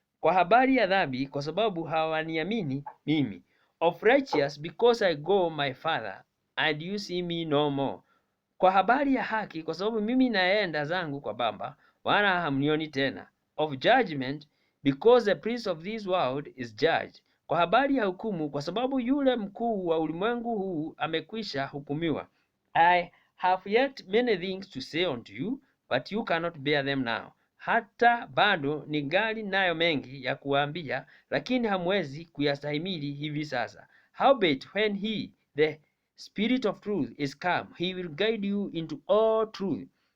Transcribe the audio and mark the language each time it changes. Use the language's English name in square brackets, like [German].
[Swahili] Kwa habari ya dhambi, kwa sababu hawaniamini mimi. [English] Of righteous, because I go my Father, and you see me no more. [Swahili] Kwa habari ya haki, kwa sababu mimi naenda zangu kwa Baba, wala hamnioni tena. [English] Of judgment, because the prince of this world is judged. [Swahili] Kwa habari ya hukumu, kwa sababu yule mkuu wa ulimwengu huu amekwisha hukumiwa. [English] I have yet many things to say unto you, but you cannot bear them now. [Swahili] Hata bado ningali nayo mengi ya kuambia, lakini hamwezi kuyastahimili hivi sasa. [English] Howbeit when he, the Spirit of truth, is come, he will guide you into all truth.